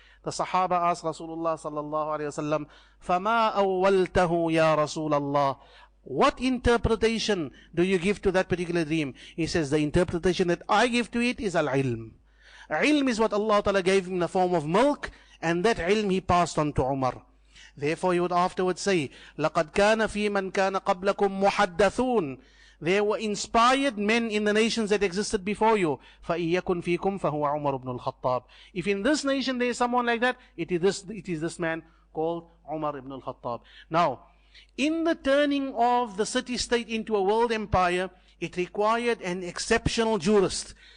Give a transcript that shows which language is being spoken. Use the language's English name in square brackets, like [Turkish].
[English] The Sahaba asked Rasulullah sallallahu alayhi wasallam, [Arabic] فَمَا أَوَّلْتَهُ يَا رَسُولَ اللَّهِ. [English] What interpretation do you give to that particular dream? He says, the interpretation that I give to it is al-ilm. Ilm is what Allah Ta'ala gave him in the form of milk, and that ilm he passed on to Umar. Therefore he would afterwards say, [Arabic] لَقَدْ كَانَ فِي مَنْ كَانَ قَبْلَكُمْ مُحَدَّثُونَ. [English] There were inspired men in the nations that existed before you. [Arabic] فَإِيَّكُنْ فِيكُمْ فَهُوَ عُمَرُ بْنُ الْخَطَّابِ. [English] If in this nation there is someone like that, it is this man called Umar ibn al-Khaṭṭāb. Now, in the turning of the city-state into a world empire, it required an exceptional jurist.